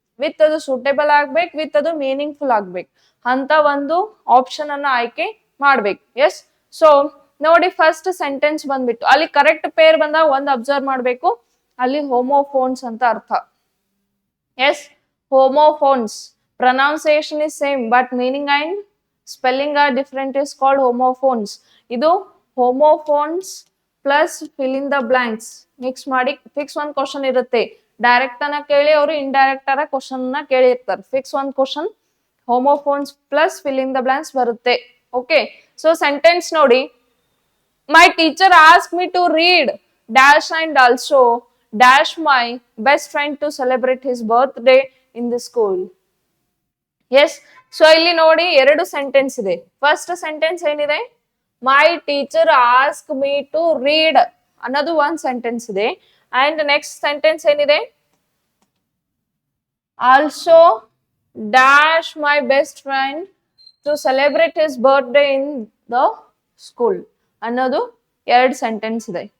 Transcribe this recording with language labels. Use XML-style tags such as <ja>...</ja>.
<kn>With ಅದು suitable ಆಗ್ಬೇಕು, with ಅದು ಮೀನಿಂಗ್ಫುಲ್ ಆಗ್ಬೇಕು ಅಂತ ಒಂದು ಆಪ್ಷನ್ ಅನ್ನ ಆಯ್ಕೆ ಮಾಡ್ಬೇಕು. ಎಸ್, ಸೊ ನೋಡಿ ಫಸ್ಟ್ ಸೆಂಟೆನ್ಸ್ ಬಂದ್ಬಿಟ್ಟು ಅಲ್ಲಿ ಕರೆಕ್ಟ್ ಪೇರ್ ಬಂದಾಗ ಒಂದ್ ಅಬ್ಸರ್ವ್ ಮಾಡ್ಬೇಕು, ಅಲ್ಲಿ ಹೋಮೋಫೋನ್ಸ್ ಅಂತ ಅರ್ಥ.</kn> <en>Yes, homophones. Pronunciation is same but meaning and spelling are different is called homophones.</en> <kn>ಇದು</kn> <en>homophones plus fill in the blanks</en> <kn>mix ಮಾಡಿ ಫಿಕ್ಸ್ ಒಂದ್ ಕ್ವಶನ್ ಇರುತ್ತೆ. ಡೈರೆಕ್ಟ್ ಅನ್ನ ಕೇಳಿ ಅವರು ಇಂಡೈರೆಕ್ಟ್ ಆರ ಕ್ವಶನ್ ನ ಕೇಳಿರ್ತಾರೆ. ಫಿಕ್ಸ್ ಒಂದ್ question</kn> <en>homophones plus fill in the blanks</en> <kn>ಬರುತ್ತೆ.</kn> <en>okay, so</en> <kn>ಸೆಂಟೆನ್ಸ್ ನೋಡಿ,</kn> <en>my teacher asked me to read dash and also dash my best friend to celebrate his birthday in the school. Yes, so</en> <kn>ಇಲ್ಲಿ ನೋಡಿ ಎರಡು sentence ಇದೆ. First sentence ಏನಿದೆ,</kn> <en>my teacher ask me to read</en> <kn>ಅನ್ನೋದು ಒಂದ್ sentence ಇದೆ.</kn> <en>and next sentence</en> <kn>ಏನಿದೆ,</kn> <en>also dash my best friend to celebrate his birthday in the school</en> <kn>ಅನ್ನೋದು ಎರಡು ಸೆಂಟೆನ್ಸ್ ಇದೆ.</kn>